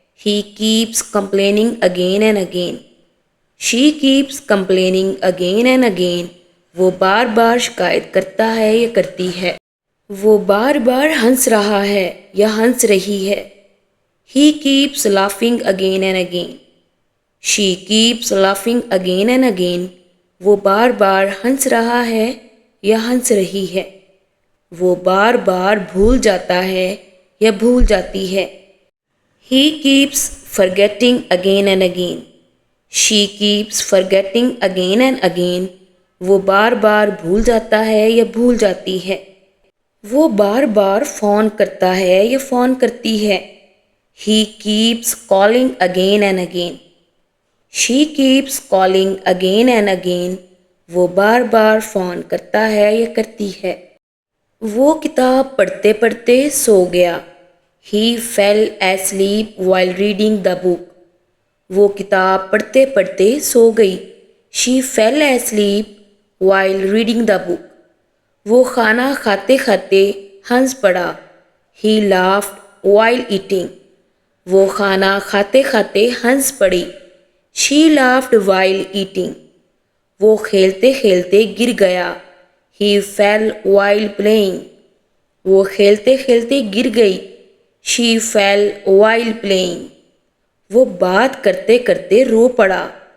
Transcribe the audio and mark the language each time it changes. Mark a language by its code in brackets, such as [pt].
[en] He keeps complaining again and again. She keeps complaining again and again. [hi] वो बार बार शिकायत करता है या करती है। वो बार बार हंस रहा है या हंस रही है। [en] He keeps laughing again and again. She keeps laughing again and again. [hi] वो बार बार हंस रहा है या हंस रही है। वो बार बार भूल जाता है या भूल जाती है। [en] He keeps forgetting again and again. She keeps forgetting again and again. [hi] वो बार बार भूल जाता है या भूल जाती है। वो बार बार फ़ोन करता है या फ़ोन करती है। [en] He keeps calling again and again. She keeps calling again and again. [hi] वो बार बार फ़ोन करता है या करती है। वो किताब पढ़ते पढ़ते सो गया। [en] He fell asleep while reading the book. [hi] वो किताब पढ़ते पढ़ते सो गई। [en] She fell asleep while reading the book. [hi] वो खाना खाते खाते हंस पड़ा। [en] He laughed while eating. [hi] वो खाना खाते खाते हंस पड़ी। [en] She laughed while eating. [hi] वो खेलते खेलते गिर गया। [en] He fell while playing. [hi] वो खेलते खेलते गिर गई। [en] She fell while playing. [hi] वो बात करते करते रो पड़ा।